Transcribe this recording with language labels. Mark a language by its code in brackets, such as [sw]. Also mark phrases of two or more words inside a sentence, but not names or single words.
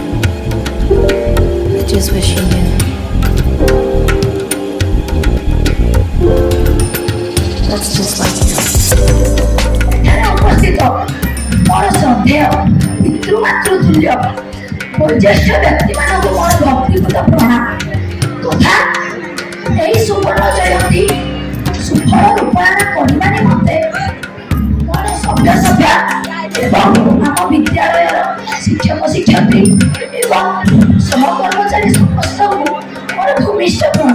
[en] I just wish you knew. That's just like you. [or] ଏଠାରେ ଉପସ୍ଥିତ ମୋର ଶ୍ରଦ୍ଧେୟ ପିତୃମାତୃତୁଲ୍ୟ ବୟୋଜ୍ୟେଷ୍ଠ ବ୍ୟକ୍ତିମାନଙ୍କୁ ମୋର ଭକ୍ତିପୂତ ପ୍ରଣାମ ତଥା ଏହି ସୁବର୍ଣ୍ଣ ଜୟନ୍ତୀ ସୁଫଳ ରୂପାୟନ କରିବା ନିମନ୍ତେ ମୋର ସଭ୍ୟସଭ୍ୟା ଏବଂ ଆମ ବିଦ୍ୟାଳୟର ଶିକ୍ଷକ ଶିକ୍ଷୟିତ୍ରୀ ଏବଂ ସହକର୍ମଚାରୀ ସମସ୍ତଙ୍କୁ ମୋର ଭୂମିଷ୍ଠ ପ୍ରଣାମ।